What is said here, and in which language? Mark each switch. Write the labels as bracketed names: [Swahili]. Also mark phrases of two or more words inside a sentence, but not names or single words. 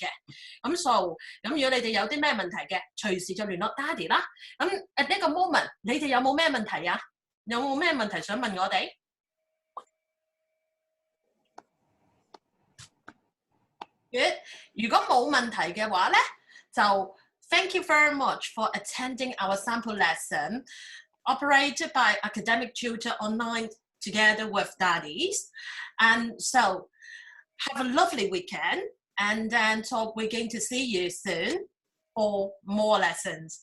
[Cantonese] 咁如果你哋有啲咩問題嘅，隨時就聯絡 Dadi 啦。咁at呢個 moment， 你哋有冇咩問題啊？有冇咩問題想問我哋？如果冇問題嘅話咧，就 [English] thank you very much for attending our sample lesson operated by Academic Tutor online together with Dadi. And so have a lovely weekend, and then we're going to see you soon for more lessons.